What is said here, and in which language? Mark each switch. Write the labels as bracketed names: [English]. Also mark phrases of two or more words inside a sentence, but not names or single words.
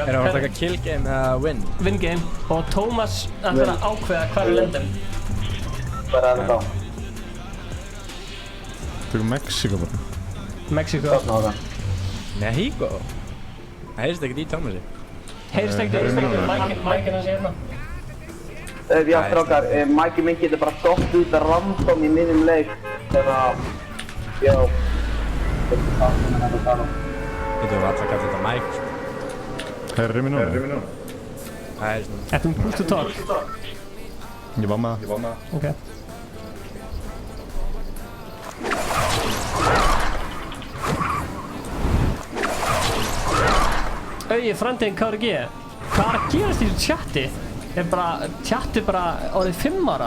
[Icelandic] Er það að taka [English] kill game [Icelandic] eða win? [English] Win game. [Icelandic] Og Tómas ætlar að ákveða hvar við lendum. Hvað er það þá? Tökum Mexíko bara. Mexíko. Þarna á það. Mexico? Það heyrst ekkert í Tómasi. Heyrst ekkert mækinn hans hérna. Já, strákar, Mæki minn getur bara dótt út að random í miðjum leik þegar já, veistu hvað sem er að tala um. Þú var alltaf að kalla þetta Mike. Herri minn núna. Það heyrst nú. Ertu um [English] push to talk? [Icelandic] Ég var með það. Ok. Auði, framtíðin KRG. Hvað er að gerast í þessu chatti? Chatti bara orðið 5 ára.